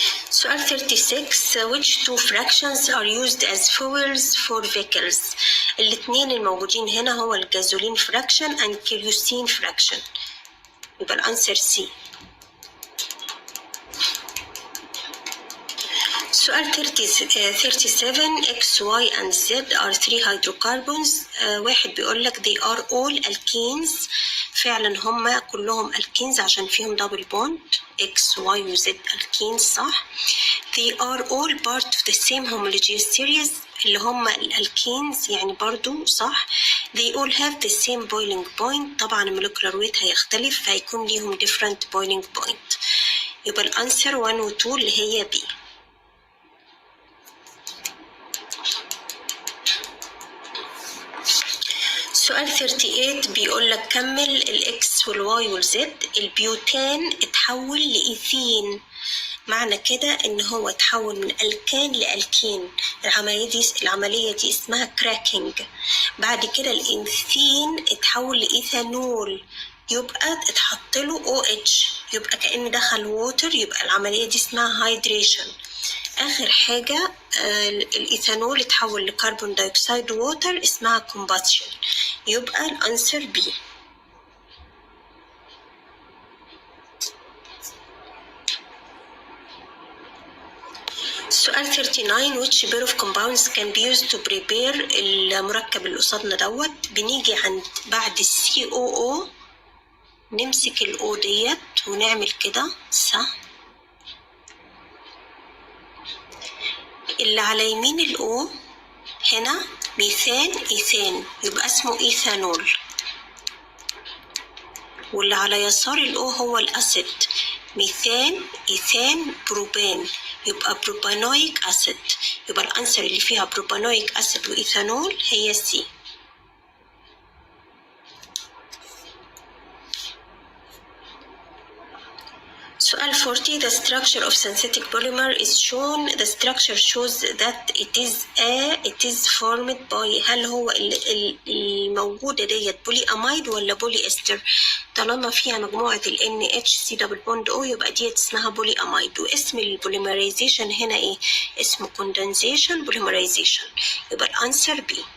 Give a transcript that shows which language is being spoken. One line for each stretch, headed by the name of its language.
Arabic: سؤال 36
English: which two fractions are used as fuels for vehicles؟
Arabic: الاثنين الموجودين هنا هو الجازولين
English: fraction and kerosene fraction،
Arabic: يبقى الانسر C.
English: سؤال 37 X, Y and Z are 3 hydrocarbons.
Arabic: واحد بيقول لك
English: they are all alkenes.
Arabic: فعلا هم كلهم alkenes عشان فيهم double bond X, Y و Z alkenes صح.
English: They are all part of the same homogeneous series
Arabic: اللي هم الالكينز يعني برضو صح.
English: They all have the same boiling point.
Arabic: طبعا المولكيولر ويت هيختلف فهيكون ليهم different boiling point. يبقى الانسر 1 و 2 اللي هي B. سؤال 38 بيقول لك كمل الاكس والواي والزد. البيوتان اتحول لإيثين، معنى كده ان هو اتحول من الكان لالكين. العملية دي اسمها كراكنج. بعد كده الإيثين اتحول لإيثانول، يبقى اتحط له OH، يبقى كأن دخل ووتر، يبقى العملية دي اسمها هايدريشن. آخر حاجة الإيثانول اتحول لكربون دايوكسيد ووتر اسمها كومباشن، يبقى الأنسر B. سؤال 39
English: which pair of compounds can be used to prepare
Arabic: المركب اللي قصادنا دوت. بنيجي عند بعد COO نمسك الأو ديت ونعمل كده صح. اللي على يمين الأو هنا ميثان إيثان يبقى اسمه إيثانول، واللي على يسار الأو هو الأسيد ميثان إيثان بروبان يبقى بروبانويك أسيد، يبقى الأنسر اللي فيها بروبانويك أسيد وإيثانول هي C.
English: سؤال 40 the structure of synthetic polymer is shown. The structure shows that it is formed by.
Arabic: هل هو الموجودة ديت بولي أمايد ولا بولي إستر؟ طالما فيها مجموعة ال NHC double bond O يبقى ديت اسمها بولي أمايد. واسم البوليمرايزيشن هنا إيه؟ اسمه
English: condensation polymerization،
Arabic: يبقى الأنسر B.